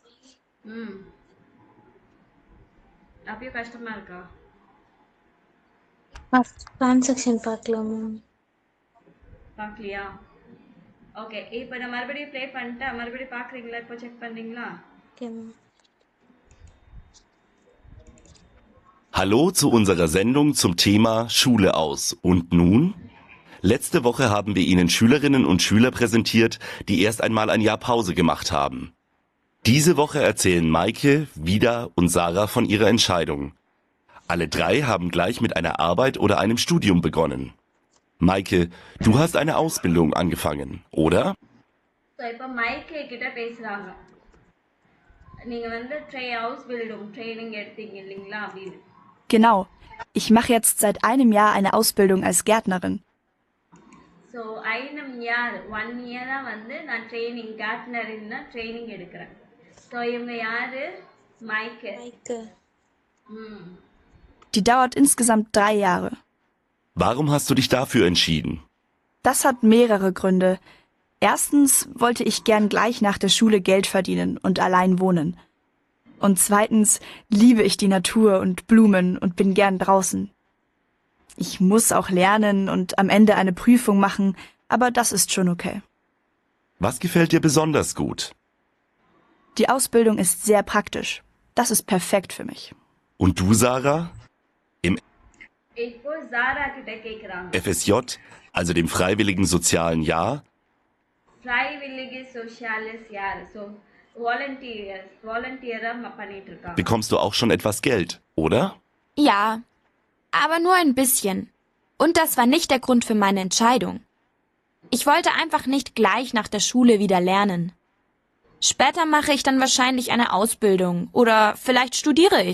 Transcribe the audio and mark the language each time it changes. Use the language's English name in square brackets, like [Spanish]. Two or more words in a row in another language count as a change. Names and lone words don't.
[Tamil] அப்பயும் கஷ்டமா இருக்கா? டிரான்சாக்ஷன் பார்க்கலாம் மேம். பார்க்கலையா? ஓகே, இப்போ நான் மறுபடியும் ப்ளே பண்ணிட்டேன். மறுபடியும் பார்க்குறீங்களா? இப்போ செக் பண்ணுறீங்களா? [English] okay ma'am. [German] Hallo zu unserer Sendung zum Thema Schule aus. Und nun? Letzte Woche haben wir Ihnen Schülerinnen und Schüler präsentiert, die erst einmal ein Jahr Pause gemacht haben. Diese Woche erzählen Maike, Vida und Sarah von ihrer Entscheidung. Alle 3 haben gleich mit einer Arbeit oder einem Studium begonnen. Maike, du hast eine Ausbildung angefangen, oder? [Tamil] ஸோ இப்போ மைக்கே கிட்ட பேசுகிறாங்க. நீங்கள் வந்து Ausbildung, ட்ரைனிங் எடுத்தீங்க இல்லைங்களா அப்படின்னு. [German] Genau. Ich mache jetzt seit einem Jahr eine Ausbildung als Gärtnerin. [Tamil] ஸோ [German] einem Jahr [Tamil] 1 இயராக வந்து நான் கேர்ட்னரின்னு ட்ரைனிங் எடுக்கிறேன். ஸோ இவங்க யாரு? மைக்கு. [German] Die dauert insgesamt 3 Jahre. Warum hast du dich dafür entschieden? Das hat mehrere Gründe. Erstens wollte ich gern gleich nach der Schule Geld verdienen und allein wohnen. Und zweitens liebe ich die Natur und Blumen und bin gern draußen. Ich muss auch lernen und am Ende eine Prüfung machen, aber das ist schon okay. Was gefällt dir besonders gut? Die Ausbildung ist sehr praktisch. Das ist perfekt für mich. Und du, Sarah? Im [Tamil] இப்போ ஜாரா கிட்ட கேக்குறாங்க [German] FSJ, also dem Freiwilligen Sozialen Jahr, freiwillige soziales Jahr [English] so volunteer [Tamil] பண்ணிட்டு இருக்காங்க [German] bekommst du auch schon etwas Geld, oder? Ja, aber nur ein bisschen. Und das war nicht der Grund für meine Entscheidung. Ich wollte einfach nicht gleich nach der Schule wieder lernen. Später mache ich dann wahrscheinlich eine Ausbildung oder vielleicht studiere ich.